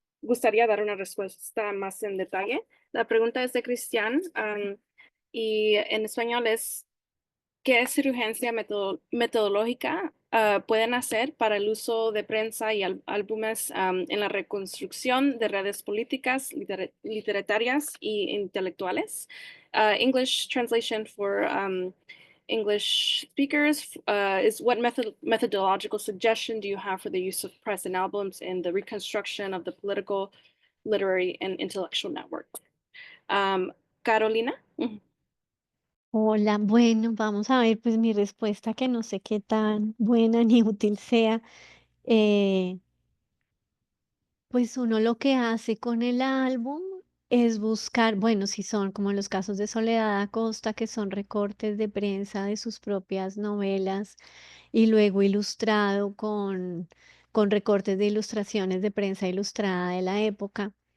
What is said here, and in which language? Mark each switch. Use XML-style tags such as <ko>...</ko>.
<es>gustaría dar una respuesta más en detalle. La pregunta es de Cristian, y en español es, ¿qué surgencia metodológica pueden hacer para el uso de prensa y álbumes en la reconstrucción de redes políticas, literarias y intelectuales?</es> <en>English translation for English speakers is what methodological suggestion do you have for the use of press and albums in the reconstruction of the political, literary, and intellectual network? Carolina? Mhm.</en> <es>Hola, bueno, vamos a ver, pues mi respuesta que no sé qué tan buena ni útil sea. eh, Pues uno lo que hace con el álbum es buscar, bueno, si son como los casos de Soledad Acosta, que son recortes de prensa de sus propias novelas y luego ilustrado con recortes de ilustraciones de prensa ilustrada de la época.</es>